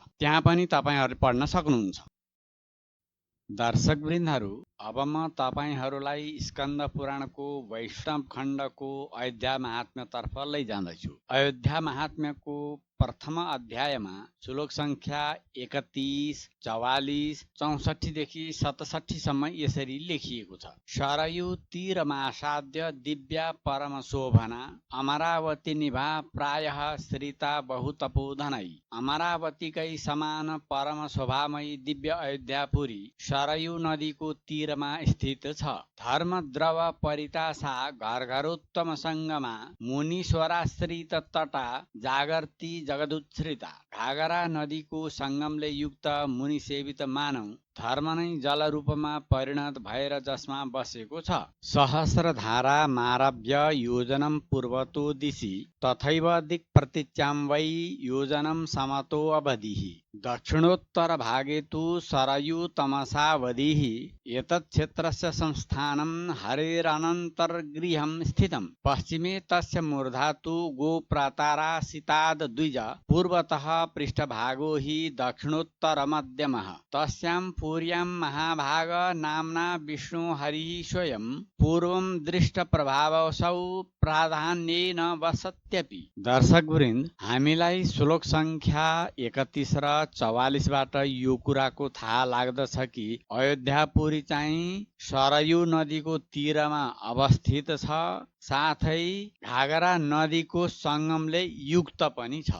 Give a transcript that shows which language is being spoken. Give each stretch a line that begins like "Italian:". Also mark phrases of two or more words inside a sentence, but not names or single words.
Nepali: त्यहाँ पनि तपाईँहरूले पढ्न सक्नुहुन्छ। दर्शकवृन्दहरू, अब म तपाईँहरूलाई स्कन्द पुराणको वैष्णव खण्डको अयोध्या महात्म्यतर्फ लैजाँदैछु। अयोध्या महात्म्यको प्रथम अध्यायमा श्लोक सङ्ख्या 31, 44, 64 देखि 67 सम्म यसरी लेखिएको छ।
Sanskrit: सरयू तीरमासाद्य दिव्या परम शोभना अमरावती निभा प्रायः श्रिता बहुतपोधनै।
Nepali: अमरावतीकै समान परम शोभामयी दिव्य अयोध्यापुरी सरयू नदीको तीरमा स्थित छ।
Sanskrit: धर्मद्रव परितासा घरघरोत्तम सङ्गमा मुनीश्वराश्रित तटा जागर्ती जगदुच्छ्रिता।
Nepali: घागरा नदीको सङ्गमले युक्त मुनिसेवित मानव धर्म नै जल रूपमा परिणत भएर जसमा बसेको छ।
Sanskrit: सहस्रधारा मारभ्य योजनं पूर्वतो दिशि तथैव दिक् प्रतीच्यां वै योजनं समतो अवधिः। दक्षिणोत्तर भागे तु सरयू तमसावधिः। एतत् क्षेत्रस्य संस्थानं हरेरनन्तर्गृहं स्थितं। पश्चिमे तस्य मूर्धा तु गोप्रातारासिताद् द्विज। पूर्वतः पृष्ठभागो हि दक्षिणोत्तरमध्यमः। तस्यां पुर्यां महाभाग नाम्ना विष्णु हरिः स्वयं पूर्वं दृष्ट प्रभावसौ प्राधान्येन वसत्यपि।
Nepali: दर्शकवृन्द, हामीलाई श्लोक सङ्ख्या 31 र 44 बाट यो कुराको थाहा लाग्दछ कि अयोध्यापुरी चाहिँ सरयू नदीको तीरमा अवस्थित छ, साथै घागरा नदीको सङ्गमले युक्त पनि छ।